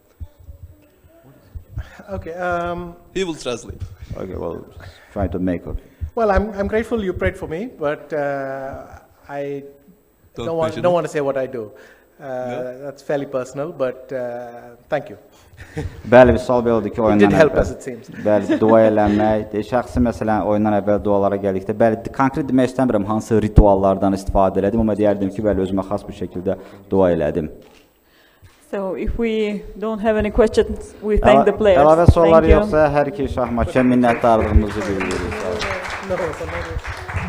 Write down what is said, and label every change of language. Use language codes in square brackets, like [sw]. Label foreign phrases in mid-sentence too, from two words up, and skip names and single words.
[en] Okay. He will translate. Okay, well, try to make it. Well, I'm grateful you prayed for me, but I don't want to say what I do. That's fairly personal, but thank you. [az] Bəli, bir sual belə oldu ki, [en] It did help, as it seems. [az] Bəli, dua eləmək, şəxsi məsələn, oyundan əvvəl dualara gəldikdə, bəli, konkret demək istəmirəm hansı rituallardan istifadə elədim, amma deyərdim ki, bəli, özümə xas bir şəkildə dua elədim. [en] So if we don't have any questions, we thank the players. [az] Əlavə sorular yoxsa hər iki şahmatçıya minnətdarlığımızı bildiririk. [en] No,